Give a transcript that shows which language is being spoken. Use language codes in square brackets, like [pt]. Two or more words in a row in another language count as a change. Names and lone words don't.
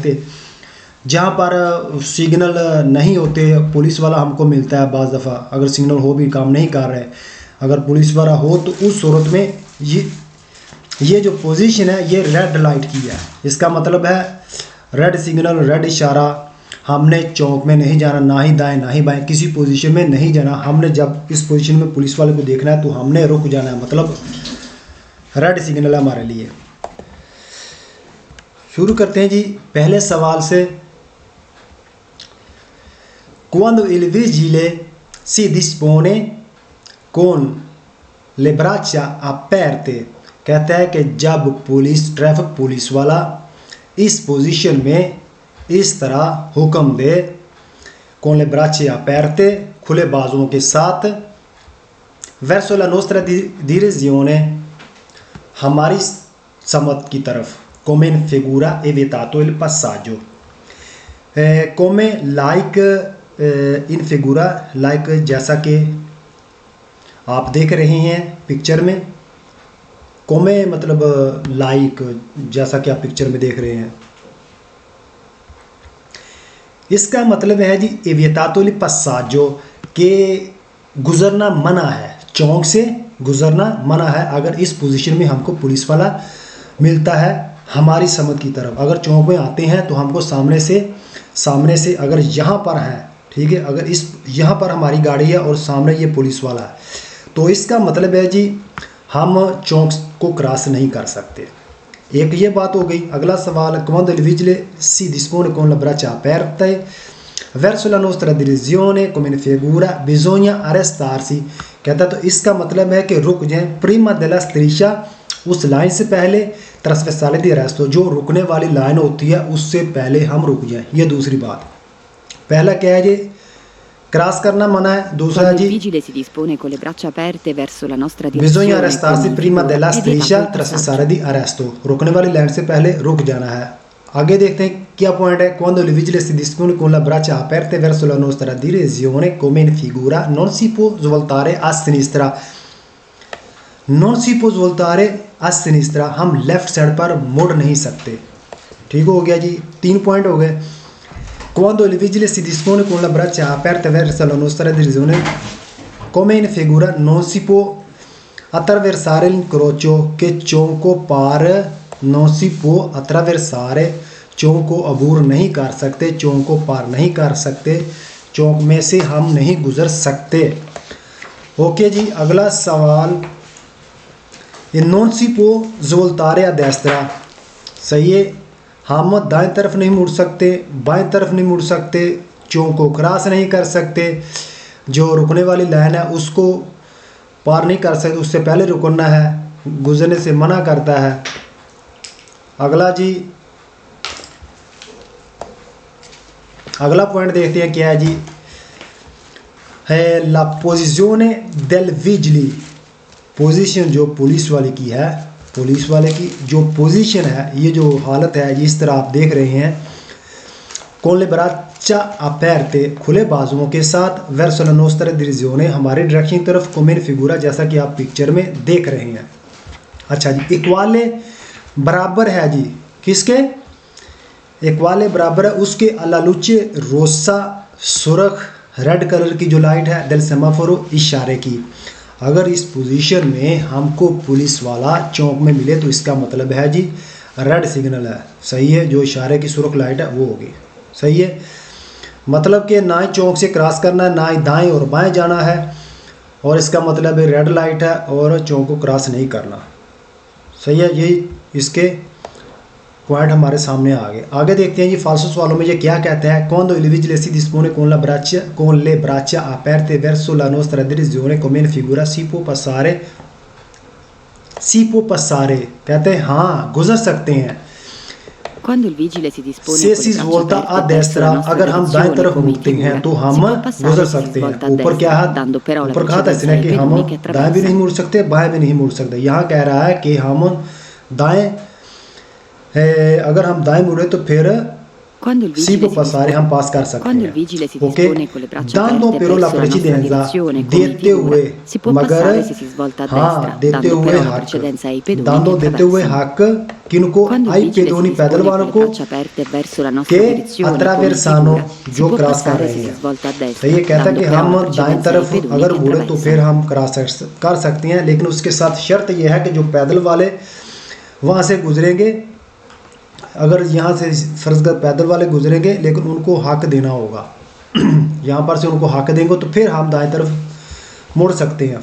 [ur] تھے، جہاں پر سگنل نہیں ہوتے پولیس والا ہم کو ملتا ہے، بعض دفعہ اگر سگنل ہو بھی کام نہیں کر رہے، اگر پولیس والا ہو تو اس صورت میں یہ جو پوزیشن ہے یہ [en] red light [ur] کی ہے، اس کا مطلب ہے [en] red signal, [ur] ریڈ اشارہ، ہم نے چوک میں نہیں جانا، نہ ہی دائیں نہ ہی بائیں، کسی پوزیشن میں نہیں جانا، ہم نے جب اس پوزیشن میں پولیس والے کو دیکھنا ہے تو ہم نے رک جانا ہے، مطلب [en] red signal [ur] ہے ہمارے لیے. شروع کرتے ہیں جی پہلے سوال سے. [it] Quando il vigile si dispone con le braccia aperte, [ur] کہتا ہے کہ جب [en] traffic police [ur] والا اس پوزیشن میں اس طرح حکم دے, [it] con le braccia aperte, [ur] کھلے بازوؤں کے साथ, [it] verso la nostra direzione, [ur] ہماری سمت کی طرف, [it] come in figura evitato il passaggio, come [ur] like [it] in figura, [ur] لائک جیسا کہ آپ دیکھ رہے ہیں پکچر میں، کومے مطلب لائک جیسا کہ آپ پکچر میں دیکھ رہے ہیں, اس کا مطلب ہے جی [it] vietato il passaggio, [ur] کہ گزرنا منع ہے، چوک سے گزرنا منع ہے اگر اس پوزیشن میں ہم کو پولیس والا ملتا ہے ہماری سمت کی طرف. اگر چوک میں آتے ہیں تو ہم کو سامنے سے اگر یہاں پر ہے، ٹھیک ہے، اگر یہاں پر ہماری گاڑی ہے اور سامنے یہ پولیس والا ہے، تو اس کا مطلب ہے جی ہم کو کراس نہیں کر سکتے. ایک یہ بات ہو گئی۔ اگلا سوال, [it] quando il vigile si dispone con le braccia aperte verso la nostra direzione come in figura bisogna arrestarsi, [ur] کہتا ہے تو اس کا مطلب ہے کہ رک جائیں, [it] prima della striscia, [ur] اس لائن سے پہلے, [it] trasversale di arresto, [ur] جو رکنے والی لائن ہوتی ہے اس سے پہلے ہم رک جائیں۔ یہ دوسری بات. پہلا کیا ہے جی، کراس کرنا منع ہے. दूसरा [it] Quando il [ur] जी, [it] vigile si dispone con le braccia aperte verso la nostra bisogna direzione arrestarsi come in prima figura, della è striscia vietato il trasversale passaggio. di arresto, [ur] رکنے والی لائن سے پہلے رک جانا ہے. آگے دیکھتے ہیں کیا پوائنٹ ہے. [it] quando il vigile si dispone con le braccia aperte verso la nostra direzione come in figura non si può svoltare a sinistra, non si può svoltare a sinistra, [ur] ہم [en] left side [ur] پر مڑ نہیں سکتے. ٹھیک ہو گیا جی، 3 پوائنٹ ہو گئے. [it] quando il vigile si dispone con le braccia aperte verso la nostra direzione come in figura non si può attraversare l'incrocio, che [ur] چوک کو پار, [it] non si può attraversare, [ur] چوک کو عبور نہیں کر سکتے، چوک کو پار نہیں کر سکتے، چوک میں سے ہم نہیں گزر سکتے. او کے جی، اگلا سوال, [it] non si può svoltare a destra, [ur] صحیح ہے، ہم دائیں طرف نہیں مڑ سکتے، بائیں طرف نہیں مڑ سکتے، چوک کو کراس نہیں کر سکتے، جو رکنے والی لائن ہے اس کو پار نہیں کر سکتے، اس سے پہلے رکنا ہے، گزرنے سے منع کرتا ہے. اگلا جی، اگلا پوائنٹ دیکھتے ہیں کیا ہے جی, [it] è la posizione del vigili, [ur] پوزیشن جو پولیس والے کی ہے، پولیس والے کی جو پوزیشن ہے، یہ جو حالت ہے جس طرح آپ دیکھ رہے ہیں, [it] con le braccia aperte, [ur] کھلے بازوؤں کے ساتھ, [it] verso la nostra direzione, [ur] ہمارے ڈائریکشن کی طرف, [it] come in figura, [ur] جیسا کہ آپ پکچر میں دیکھ رہے ہیں. اچھا جی، اکوالے برابر ہے جی، کس کے? اکوالے برابر ہے اس کے [it] alla luce rossa, [ur] سرخ [en] red color [ur] کی جو لائٹ ہے, [it] del semaforo, [ur] اشارے کی. اگر اس پوزیشن میں ہم کو پولیس والا چوک میں ملے تو اس کا مطلب ہے جی [en] red signal [ur] ہے، صحیح ہے، جو اشارے کی سرخ لائٹ ہے وہ ہوگی، صحیح ہے. مطلب کہ نہ ہی چوک سے کراس کرنا ہے، نہ ہی دائیں اور بائیں جانا ہے، اور اس کا مطلب ہے [en] red light [ur] ہے اور چوک کو کراس نہیں کرنا، صحیح ہے. یہی اس کے پوائنٹ ہمارے سامنے آ گئے. آگے دیکھتے ہیں جی فالسو سوالوں میں یہ کیا کہتا ہے. [it] quando il vigile si dispone con le braccia aperte verso la nostra direzione come in figura si può passare, [ur] کہتے ہیں ہاں گزر سکتے ہیں. [it] Quando il vigile si dispone se con si le braccia svolta a aperte verso la destra, nostra [ur] اگر ہم دائیں [it] direzione [ur] तरफ [it] come in [ur] مڑتے ہیں [it] figura, [ur] तो [it] si [ur] हम [it] può passare [ur] गुजर [it] se si [ur] सकते [it] svolta [ur] हैं। [it] a [ur] اوپر کیا [it] destra, [ur] है, [it] dando però la [ur] اوپر کہا تھا [it] precedenza [ur] इसने [it] ai [ur] کہ ہم [it] pedoni che [ur] دائیں بھی نہیں [it] attraversano. [ur] مڑ سکتے، بائیں بھی نہیں مڑ سکتے۔ یہاں کہہ رہا ہے کہ ہم دائیں، اگر ہم دائیں مڑے تو پھر [it] Quando il सी vigile [ur] को [it] si passare, [ur] ہم پاس کر سکتے [it] Quando il [ur] हैं। [it] vigile si [ur] ओके, [it] dispone con le braccia dando aperte però la verso la nostra precedenza, direzione come in [ur] देते [it] figura, [ur] हुए, [it] si può [ur] मगर [it] passare se si svolta a [ur] हाँ [it] destra, [ur] देते [it] dando [ur] हुए [it] però la [ur] हक, [it] precedenza ai pedoni दांदो che [ur] دیتے ہوئے [it] attraversano. [ur] حق کن کو, [it] Quando il आई vigile si [ur] पेदोनी पैदल [it] dispone con [ur] वालों [it] le [ur] को, [it] braccia aperte verso la nostra [ur] के [it] direzione come in attraversano, figura, si [ur] जो [it] può [ur] کراس کر [it] passare [ur] रहे [it] se si [ur] हैं। [it] svolta a [ur] तो [it] destra, [ur] یہ کہتا ہے [it] dando [ur] कि [it] però [ur] हम [it] la [ur] दाएं [it] precedenza ai [ur] तरफ [it] pedoni [ur] अगर [it] che [ur] مڑے تو پھر [it] attraversano. [ur] ہم کراس کر سکتے ہیں، لیکن اس کے ساتھ شرط یہ ہے کہ جو پیدل والے وہاں سے گزریں گے، اگر یہاں سے فرض کر پیدل والے گزریں گے لیکن ان کو حق دینا ہوگا، یہاں پر سے ان کو حق دیں گے تو پھر ہم دائیں طرف مڑ سکتے ہیں.